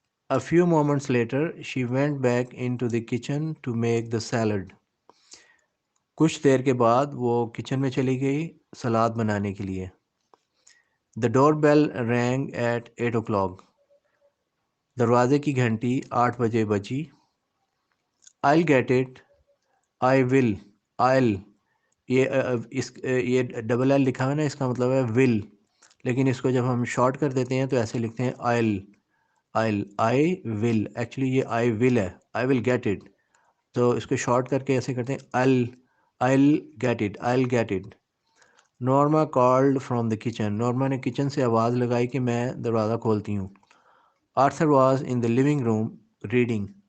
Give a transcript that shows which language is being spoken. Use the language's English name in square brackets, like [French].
[English] A few moments later she went back into the kitchen to make the salad. [Urdu] کچھ دیر کے بعد وہ kitchen میں چلی گئی سلاد بنانے کے لیے. [English] The doorbell rang at 8 o'clock. [Urdu] دروازے کی گھنٹی 8 بجے بجی. [English] I'll get it. I will. I'll. [Urdu] یہ ڈبل ایل لکھا ہے نا, اس کا مطلب ہے ول, لیکن اس کو جب ہم شارٹ کر دیتے ہیں تو ایسے لکھتے ہیں آئی ول. ایکچولی یہ آئی ول ہے, [English] I will get it, [Urdu] تو اس کو شارٹ کر کے ایسے کرتے ہیں [English] I'll get it. I'll get it. Norma called from the kitchen. [Urdu] Norma نے کچن سے آواز لگائی کہ میں دروازہ کھولتی ہوں. [English] Arthur was in the living room reading.